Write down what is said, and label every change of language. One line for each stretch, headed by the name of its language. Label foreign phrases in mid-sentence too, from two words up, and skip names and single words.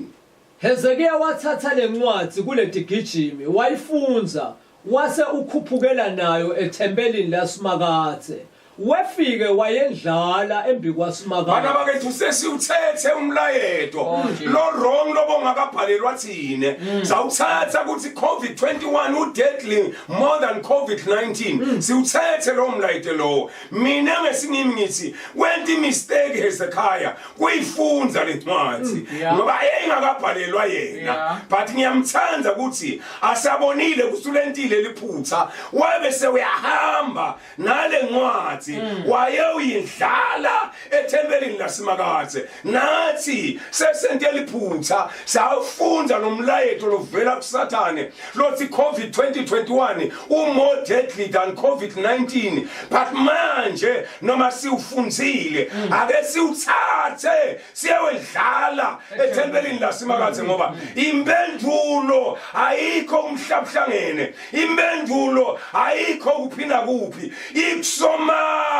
Swati: Hezekiya wathatha lencwadi kuletigijimi wayifunza wase ukhuphukela nayo ethempelini laSimakathe wefike wayendlala embi bana kwaSimakathe. bakethu sesiwuthethe umlayeto lo wrong lobongakabhalelwa thine sawuthatha ukuthi COVID-21 udeadly
English: more than
Swati: COVID-19 siwuthethe lo mlayeto lo mina ngesingimi ngithi
English: went mistake
Swati: Hezekiah kuyifunza lencwadi ngoba engakabhalelwa yena but ngiyamthanda ukuthi asabonile kusulentile liphutha wabe sewuyahamba nale ncwadi waye uyindlala ethempelini laSimakathe nathi sesentele iphutha sawufunda nomlayeto lovela kuSathane lothi COVID-2021
English: more deadly than COVID-19
Swati: but manje noma siufunzile ake siuthathe siyewedlala ethempelini laSimakathe ngoba impendulo ayikho umhlabhlangene impendulo ayikho kuphina kuphi ikusoma